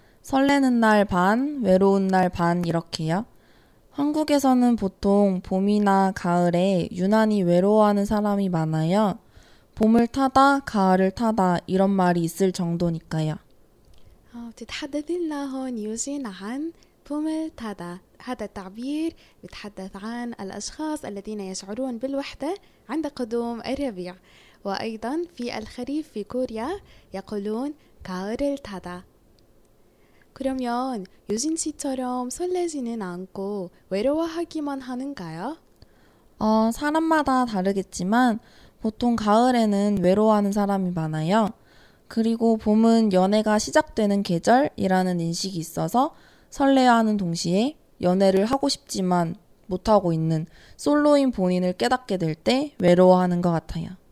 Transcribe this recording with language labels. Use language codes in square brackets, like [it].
[ko] 설레는 날 반, 외로운 날 반 이렇게요. 한국에서는 보통 봄이나 가을에 유난히 외로워하는 사람이 많아요. 봄을 타다, 가을을 타다 이런 말이 있을 정도니까요. 다들나헌 요신 안 봄을 타다. [ar] هذا التعبير يتحدث عن الأشخاص الذين يشعرون بالوحدة عند قدوم الربيع وأيضا في الخريف في كوريا يقولون [ko] 가을을 타다. 그러면 유진 씨처럼 설레지는 않고 외로워하기만 하는가요? 사람마다 다르겠지만 보통 가을에는 외로워하는 사람이 많아요. 그리고 봄은 연애가 시작되는 계절이라는 인식이 있어서 설레어하는 동시에 연애를 하고 싶지만 못하고 있는 솔로인 본인을 깨닫게 될 때 외로워하는 것 같아요.